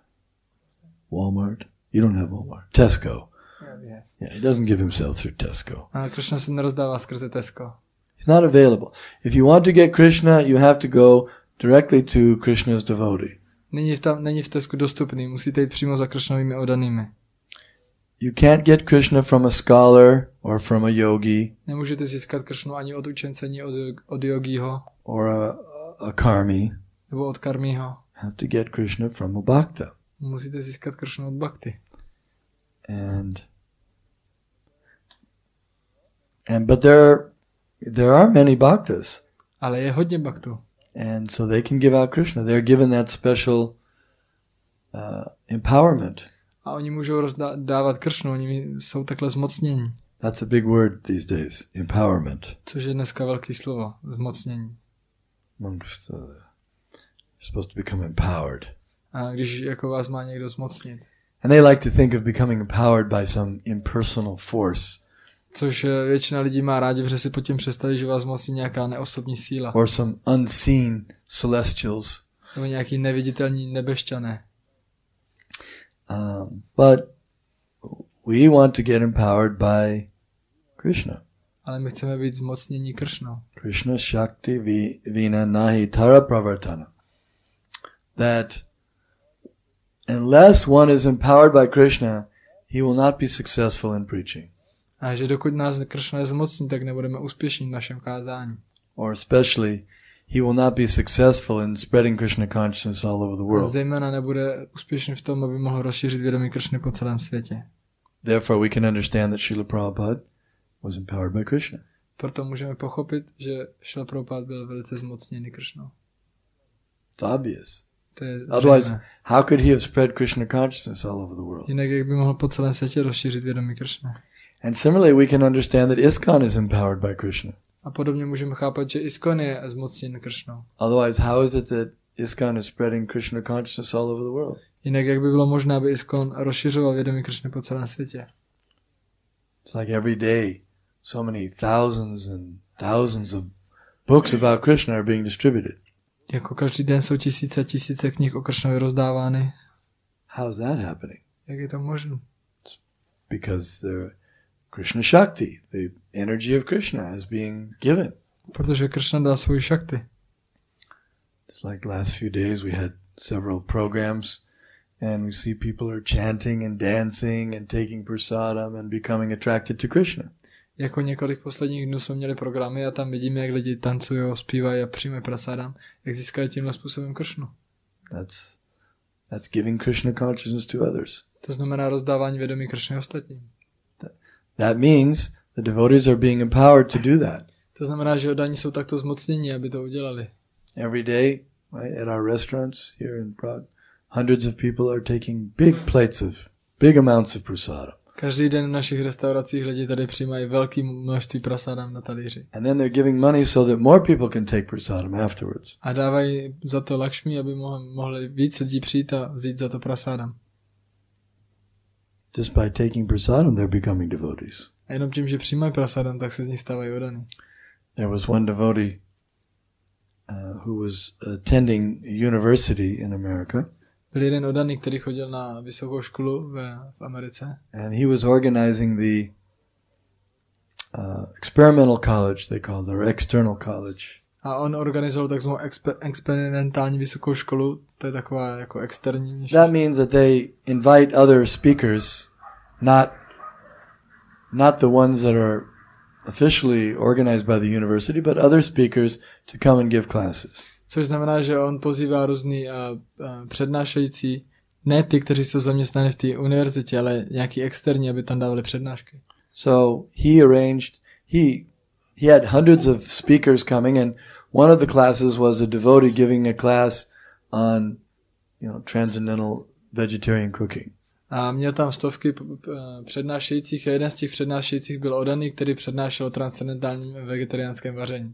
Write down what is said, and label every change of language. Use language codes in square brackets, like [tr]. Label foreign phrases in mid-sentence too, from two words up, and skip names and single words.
[en] Walmart? You don't have Walmart. Tesco. Yeah, he doesn't give himself through Tesco. [cs] A Krishna se nerozdává skrze Tesco. [en] He's not available. If you want to get Krishna, you have to go directly to Krishna's devotee. [cs] Není v Tesku dostupný, musíte jít přímo za Krishnovými oddanými. [en] You can't get Krishna from a scholar or from a yogi. [cs] Nemůžete získat Krishnu ani od učence, ani od yogího. [en] Or a karmi. [cs] Nebo od karmího. [en] Have to get Krishna from a bhakta. [cs] Musíte získat Krishnu od bhakty. [en] But there are many bhaktas. [cs] Ale je hodně bhaktů. [en] And so they can give out Krishna. They're given that special empowerment. [cs] A oni můžou dávat Kršnu, oni jsou takhle zmocnění. [en] That's a big word these days, empowerment. [cs] Což je dneska velký slovo, zmocnění. [en] Amongst, you're supposed to become empowered. [cs] A když jako vás má někdo zmocnit. [en] And they like to think of becoming empowered by some impersonal force. [cs] Což většina lidí má rádi, protože si pod tím představí, že vás zmocní nějaká neosobní síla. [en] Or some unseen celestials. [cs] Nebo nějaký neviditelní nebešťané. [en] But we want to get empowered by Krishna. [cs] Ale my chceme být zmocnění Kršnou. [sa] Krishna Shakti Vina Nahi Tara Pravartana. [en] That unless one is empowered by Krishna, he will not be successful in preaching. [cs] A že dokud nás Kršna nezmocní, tak nebudeme úspěšní v našem kázání. [en] Or especially, he will not be successful in spreading Krishna consciousness all over the world. [cs] Zejména nebude úspěšný v tom, aby mohl rozšířit vědomí Kršny po celém světě. [en] Therefore, we can understand that Srila Prabhupada was empowered by Krishna. [cs] Proto můžeme pochopit, že Srila Prabhupada byl velice zmocněný Kršnou. [en] It's obvious. [cs] To je [en] Otherwise, how could he have spread Krishna consciousness all over the world? [cs] Jinak jak by mohl po celém světě rozšířit vědomí Kršny. [en] And similarly, we can understand that ISKCON is empowered by Krishna. [cs] A podobně můžeme chápat, že ISKCON je zmocněn Kršnou. [en] Otherwise, how is it that ISKCON is spreading Krishna consciousness all over the world? [cs] Jinak jak by bylo možné, aby ISKCON rozšiřoval vědomí Kršny po celém světě? [en] It's like every day, so many thousands and thousands of books about Krishna are being distributed. [cs] Jako každý den jsou tisíce a tisíce knih o Kršnovi rozdávány. [en] How is that happening? [cs] Jak je to možné? [en] It's because [sa] Krishna Shakti, [en] the energy of Krishna is being given. [cs] Protože Kršna dal svou šakti. [en] It's like last few days we had several programs and we see people are chanting and dancing and taking prasadam and becoming attracted to Krishna. [cs] Jako několik posledních dnů jsme měli programy a tam vidíme, jak lidi tancují, zpívají a přijímají prasádam, jak získají tímhle způsobem Kršnu. [en] That's giving Krishna consciousness to others. [cs] To znamená rozdávání vědomí Kršny ostatním. [en] That means the devotees are being empowered to do that. [cs] To znamená, že oddaní jsou takto zmocněni, aby to udělali. [en] Every day, right, at our restaurants here in Prague, hundreds of people are taking big amounts of prasadam. [cs] Každý den v našich restauracích lidi tady přijímají velké množství prasádam na talíři. [en] And then they're giving money so that more people can take prasadam afterwards. [cs] A dávají za to lakšmi, aby mohli víc lidí přijít a vzít za to prasádam. [en] Just by taking prasadam, they're becoming devotees. [cs] A jenom tím, že přijímají prasádam, tak se z nich stávají oddaní. [en] There was one devotee who was attending a university in America. [cs] Byl jeden oddaný, který chodil na vysokou školu v Americe. [en] And he was organizing the experimental college, they called it, or external college. [cs] A on organizoval takzvanou experimentální vysokou školu, to je taková jako externí. [en] That means that they invite other speakers, not the ones that are officially organized by the university, but other speakers to come and give classes. [cs] Což znamená, že on pozývá různý přednášející, ne ty, kteří jsou zaměstnáni v té univerzitě, ale nějaký externí, aby tam dávali přednášky. [en] So he had hundreds of speakers coming, and one of the classes was a devotee giving a class on, transcendental vegetarian cooking. [cs] A měl tam stovky přednášejících a jeden z těch přednášejících byl oddaný, který přednášel o transcendentálním vegetariánském vaření.